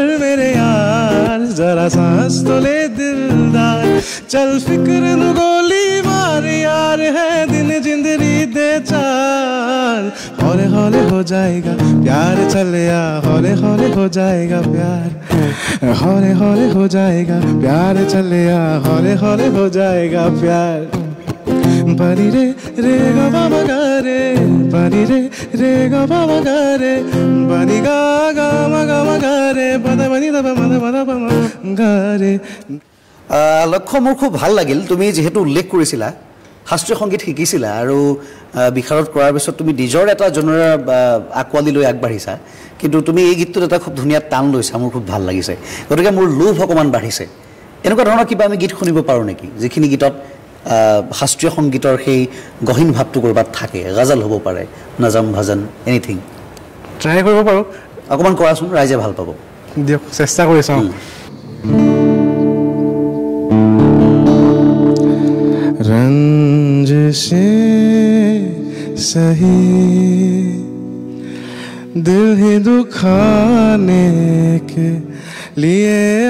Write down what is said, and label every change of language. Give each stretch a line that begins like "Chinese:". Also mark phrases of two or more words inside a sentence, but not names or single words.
Hindi: मेरे यार जरा सांस तो ले दिलदार चल फिक्र नु गोली मार यार है दिन जिंदगी दे चार हौले हौले हो जाएगा प्यार चलिया हौले हौले हो जाएगा प्यार हौले हौले हो जाएगा प्यार चलिया हौले हौले हो जाएगा प्यार pani re ga ba ma ga re pani re ga ba ma ga re pani ga ma ga re pada pani da ma ba ma ga re
Assamese: লক্ষ্য মোৰ খুব ভাল লাগিল তুমি যেহেতু উল্লেখ কৰিছিলা শাস্ত্ৰীয় সংগীত শিকিছিলা আৰু বিশাৰদ কৰাৰ পিছত তুমি নিজৰ এটা জনৰা আকোৱালি লৈ আগবাঢ়িছা কিন্তু তুমি এই গীতটোত এটা খুব ধুনীয়া টান লৈছা মোৰ খুব ভাল লাগিছে গতিকে মোৰ লোভ অকণমান বাঢ়িছে এনেকুৱা ধৰণৰ কিবা আমি গীত শুনিব পাৰোঁ নেকি যিখিনি গীতত শাস্ত্ৰীয় সংগীতৰ সেই গহীন ভাৱটো ক'ৰবাত থাকে গজল হ'ব পাৰে নজম ভজন এনিথিং ট্ৰাই কৰিব পাৰোঁ অকণমান কৰাচোন ৰাইজে ভাল পাব দিয়ক চেষ্টা কৰি চাওঁ
Hindi: रंज से सही दिल ही दुखाने के लिए